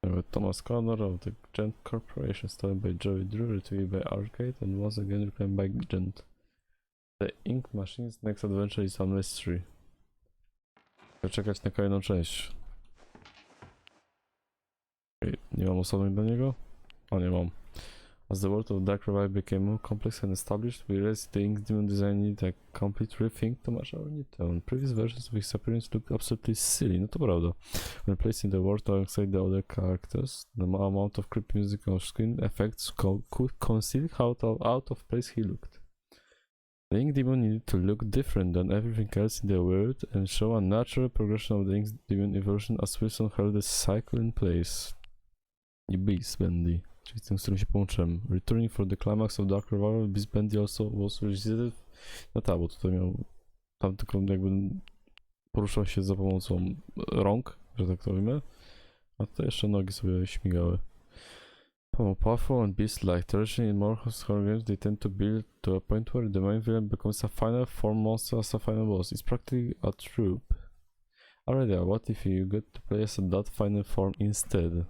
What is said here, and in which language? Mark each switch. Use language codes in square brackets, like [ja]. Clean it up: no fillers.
[en] Thomas Connor of the Gent Corporation, stolen by Joey Drew, retrieved by Arcade, and once again reclaimed by Gent. The Ink Machine's next adventure is a mystery. [pl] Chcę czekać na kolejną część. Nie mam osobnych do niego? O, nie mam. [en] As the world of Dark Revive became more complex and established, we realized the Ink Demon design needed a complete rethink to match our new tone. Previous versions of his appearance looked absolutely silly, [pl] no to prawda. [en] When placed in the world alongside the other characters, the amount of creepy music on screen effects could conceal how out of place he looked. The Ink Demon needed to look different than everything else in the world and show a natural progression of the Ink Demon evolution as Wilson held the cycle in place. [pl] I Beast Bendy, czyli tym, z którym się połączyłem. [en] Returning for the climax of Dark Revival, Beast Bendy also was revisited. [pl] No tak, bo tutaj miał tam tylko jakby poruszał się za pomocą rąk, że tak to ujmę. A tutaj jeszcze nogi sobie śmigały. [en] More powerful and beast-like, traditionally in more horror games they tend to build to a point where the main villain becomes a final form monster as a final boss. It's practically a trope. Already, what if you get to play as that final form instead?